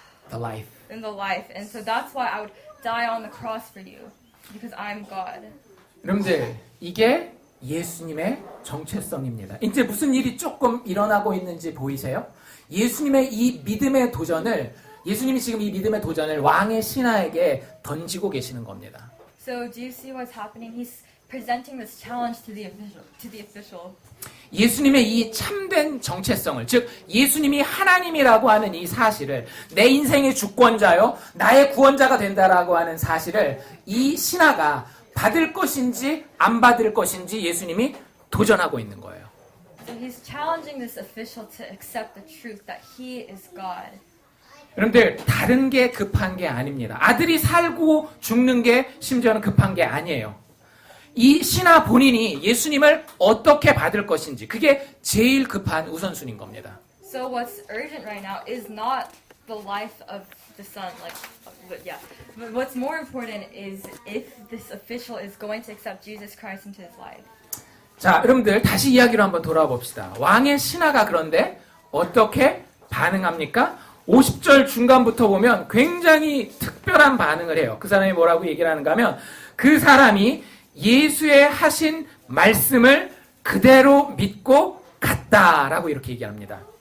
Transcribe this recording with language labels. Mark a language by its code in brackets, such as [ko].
[en] The life. in the life. And so that's why I would die on the cross for you, because I'm God. [ko] 여러분들, 이게 예수님의 정체성입니다. 이제 무슨 일이 조금 일어나고 있는지 보이세요? 예수님의 이 믿음의 도전을, 예수님이 지금 이 믿음의 도전을 왕의 신하에게 던지고 계시는 겁니다. [en] So do you see what's happening? He's presenting this challenge to the official. [ko] 예수님의 이 참된 정체성을, 즉 예수님이 하나님이라고 하는 이 사실을, 내 인생의 주권자요, 나의 구원자가 된다라고 하는 사실을 이 신하가 받을 것인지 안 받을 것인지 예수님이 도전하고 있는 거예요. [en] So he's challenging this official to accept the truth that he is God. [ko] 여러분들, 다른 게 급한 게 아닙니다. 아들이 살고 죽는 게 심지어는 급한 게 아니에요. 이 신하 본인이 예수님을 어떻게 받을 것인지, 그게 제일 급한 우선순위인 겁니다. [en] So what's urgent right now is not the life of the son, But what's more important is if this official is going to accept Jesus Christ into his life. [ko] 자, 여러분들 다시 이야기로 한번 돌아와 봅시다. 왕의 신하가 그런데 어떻게 반응합니까? 50절 중간부터 보면 굉장히 특별한 반응을 해요. 그 사람이 뭐라고 얘기를 하는가 하면, 그 사람이 예수의 하신 말씀을 그대로 믿고 갔다라고 이렇게 얘기합니다.